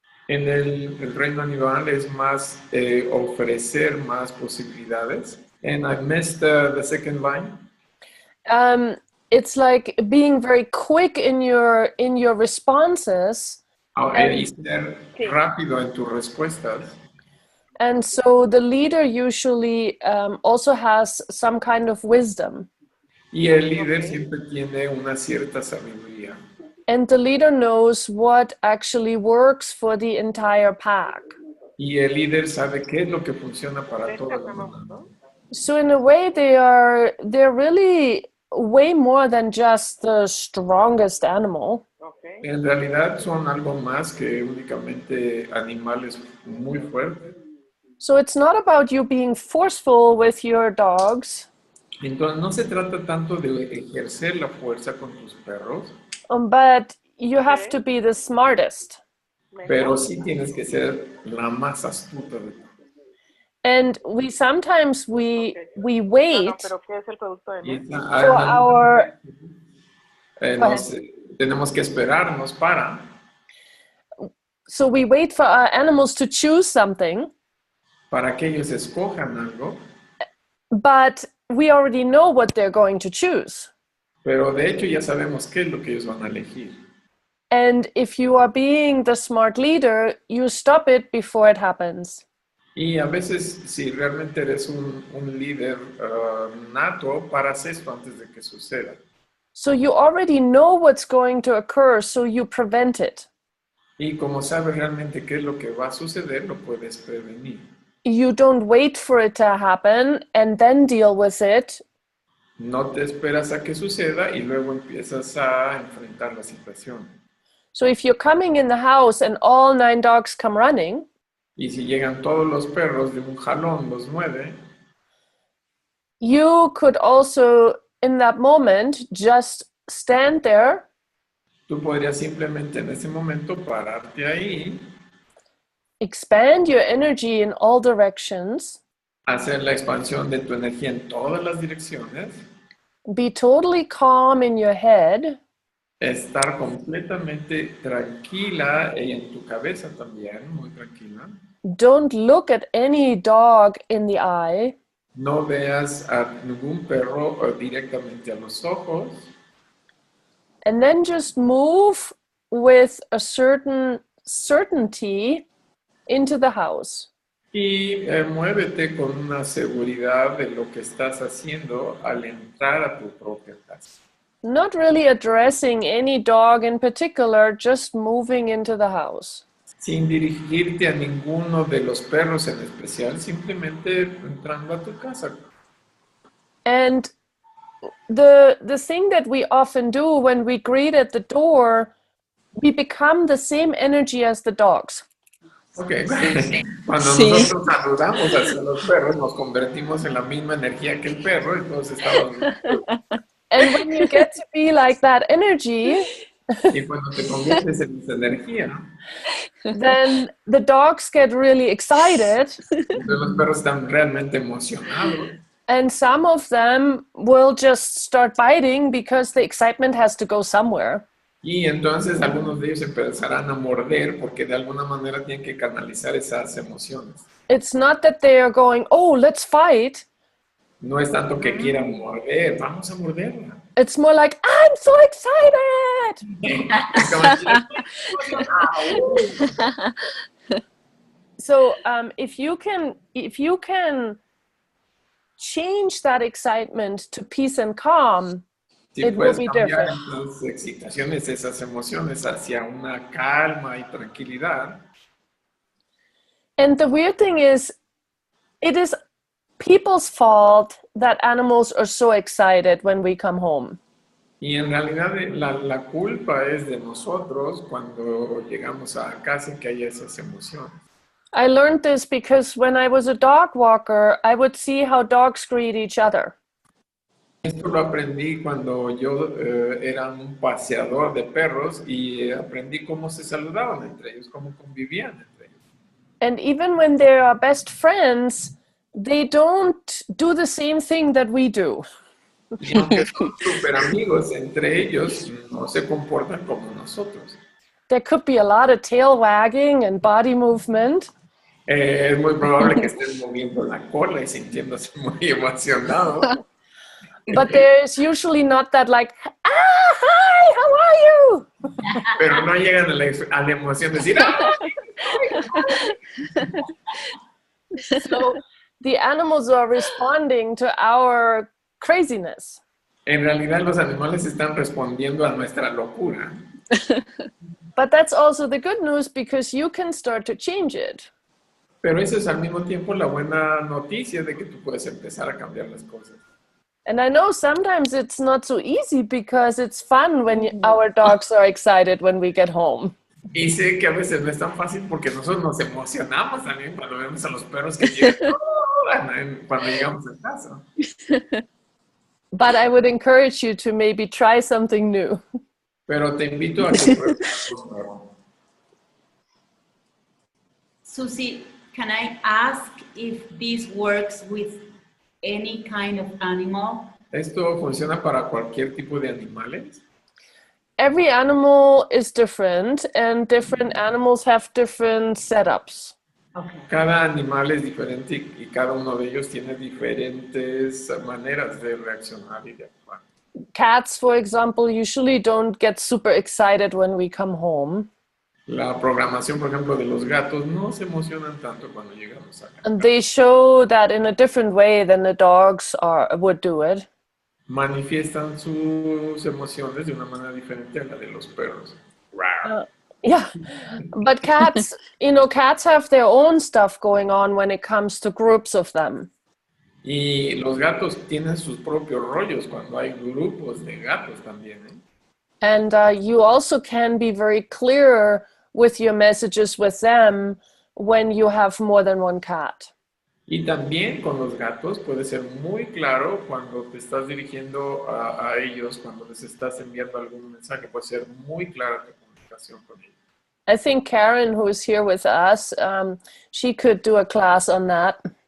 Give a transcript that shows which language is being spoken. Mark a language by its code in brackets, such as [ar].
[es] En el reino animal es más ofrecer más posibilidades. [en] And I missed the second line. It's like being very quick in your responses. [es] Y ser rápido en tus respuestas. [en] And so the leader usually also has some kind of wisdom. [es] Y el líder siempre tiene una cierta sabiduría. [en] And the leader knows what actually works for the entire pack. [es] Y el líder sabe qué es lo que funciona para toda la manada. [en] So in a way, they're really way more than just the strongest animal. [es] En realidad son algo más que únicamente animales muy fuertes. [en] So it's not about you being forceful with your dogs. [es] Entonces no se trata tanto de ejercer la fuerza con tus perros, [en] But you have to be the smartest. [es] pero sí tienes que ser la más astuta de todas. [en] And we sometimes we wait [es] Y [en] for our [es] tenemos que esperarnos para. [en] so we wait for our animals to choose something, [es] Para que ellos escojan algo, [en] but we already know what they're going to choose. [es] pero de hecho ya sabemos qué es lo que ellos van a elegir. [en] And if you are being the smart leader, you stop it before it happens. [es] Y a veces, si realmente eres un líder nato, paras esto antes de que suceda. [en] So you already know what's going to occur, so you prevent it. [es] Y como sabes realmente qué es lo que va a suceder, lo puedes prevenir. [en] You don't wait for it to happen and then deal with it. [es] No te esperas a que suceda y luego empiezas a enfrentar la situación. [en] So if you're coming in the house and all 9 dogs come running, [es] Y si llegan todos los perros de un jalón, los 9, [en] you could also, in that moment, just stand there [es] tú podrías simplemente en ese momento pararte ahí, [en] expand your energy in all directions, [es] hacer la expansión de tu energía en todas las direcciones, [en] be totally calm in your head, [es] estar completamente tranquila y en tu cabeza también, muy tranquila. [en] don't look at any dog in the eye, [es] No veas a ningún perro directamente a los ojos [en] and then just move with a certain certainty into the house. [es] y muévete con una seguridad de lo que estás haciendo al entrar a tu propia casa. [en] Not really addressing any dog in particular, just moving into the house. [es] Sin dirigirte a ninguno de los perros en especial, simplemente entrando a tu casa. [en] And the thing that we often do when we greet at the door, we become the same energy as the dogs. Okay. [es] Cuando nosotros saludamos hacia los perros, nos convertimos en la misma energía que el perro, entonces estamos... [en] And when you get to be like that energy, [es] Y cuando te conviertes en esa energía, [en] then the dogs get really excited, [es] entonces los perros están realmente emocionados. [en] and some of them will just start biting because the excitement has to go somewhere. [es] Y entonces algunos de ellos empezarán a morder porque de alguna manera tienen que canalizar esas emociones. [en] It's not that they are going, oh, let's fight. [es] No es tanto que quieran morder, vamos a morderla. [en] It's more like, I'm so excited. So if you can change that excitement to peace and calm, [es] Si [en] it will [es] puedes [en] be [es] cambiar [en] different. [es] esas excitaciones, esas emociones hacia una calma y tranquilidad. [en] And the weird thing is, it is people's fault that animals are so excited when we come home. [es] Y en realidad la culpa es de nosotros cuando llegamos a casa y que hay esas emociones. [en] I learned this because when I was a dog walker, I would see how dogs greet each other. [es] Esto lo aprendí cuando yo era un paseador de perros y aprendí cómo se saludaban entre ellos, cómo convivían entre ellos. [en] And even when they are best friends, they don't do the same thing that we do. [es] Y aunque son súper amigos entre ellos, no se comportan como nosotros. [en] There could be a lot of tail wagging and body movement. [es] Es muy probable que estén moviendo la cola y sintiéndose muy emocionados. [en] But there's usually not that like, hi, how are you? [es] Pero no llegan a la emoción de decir, ¡ah! [en] So the animals are responding to our craziness. [es] En realidad los animales están respondiendo a nuestra locura. [en] But that's also the good news because you can start to change it. [es] Pero eso es al mismo tiempo la buena noticia de que tú puedes empezar a cambiar las cosas. [en] And I know sometimes it's not so easy because it's fun when our dogs are excited when we get home. [es] Y sé que a veces no es tan fácil porque nosotros nos emocionamos también cuando vemos a los perros que llegan cuando llegamos a casa. [en] But I would encourage you to maybe try something new. [es] Pero te invito a que pruebes algo nuevo. [en] Susie, can I ask if this works with any kind of animal? [es] ¿Esto funciona para cualquier tipo de animales? [en] Every animal is different and different animals have different setups. Okay. [es] Cada animal es diferente y cada uno de ellos tiene diferentes maneras de reaccionar y de actuar. [en] Cats, for example, usually don't get super excited when we come home. [es] La programación, por ejemplo, de los gatos no se emocionan tanto cuando llegamos acá. [en] And they show that in a different way than the dogs would do it. [es] Manifiestan sus emociones de una manera diferente a la de los perros. [en] Yeah, but cats, cats have their own stuff going on when it comes to groups of them. [es] Y los gatos tienen sus propios rollos cuando hay grupos de gatos también, ¿eh? [en] And you also can be very clear with your messages with them when you have more than one cat. [es] Y también con los gatos puede ser muy claro cuando te estás dirigiendo a ellos, cuando les estás enviando algún mensaje, puede ser muy clara tu comunicación con ellos. [en] I think Karen, who is here with us, she could do a class on that.